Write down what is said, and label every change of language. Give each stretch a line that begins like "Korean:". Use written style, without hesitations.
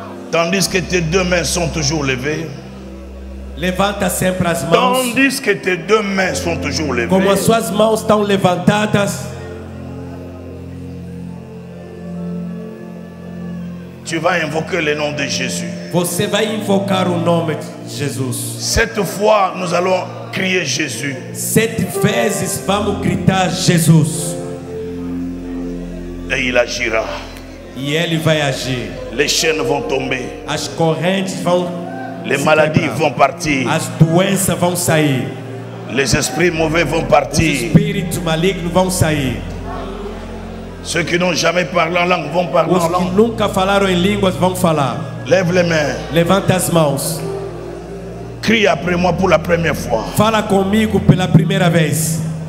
French: Tandis que tes deux mains sont toujours levées.
Portuguese: Levanta sempre as mãos.
French: Tandis que tes deux mains sont toujours levées.
Portuguese: Como as suas mãos estão levantadas,
French: tu vas invoquer le nom de Jésus.
Portuguese: você vai invocar o nome de Jesus.
French: Cette fois, nous allons crier Jésus.
Portuguese: 7 vezes vamos gritar Jesus.
French: Et il agira.
Portuguese: E ele vai agir.
French: Les chaînes vont tomber.
Portuguese: As correntes vão
French: Les
Portuguese: se
French: maladies
Portuguese: quebrar.
French: vont partir.
Portuguese: As doenças vão sair.
French: Les esprits mauvais vont
Portuguese: Os
French: partir.
Portuguese: espíritos malignos vão sair.
French: Ceux qui n'ont jamais parlé en langue vont parler
Portuguese: Os
French: en
Portuguese: que
French: langue.
Portuguese: nunca falaram em línguas vão falar.
French: Lève les mains.
Portuguese: Levanta as mãos.
French: Crie après moi pour la première fois.
Portuguese: Fala comigo pela primeira vez.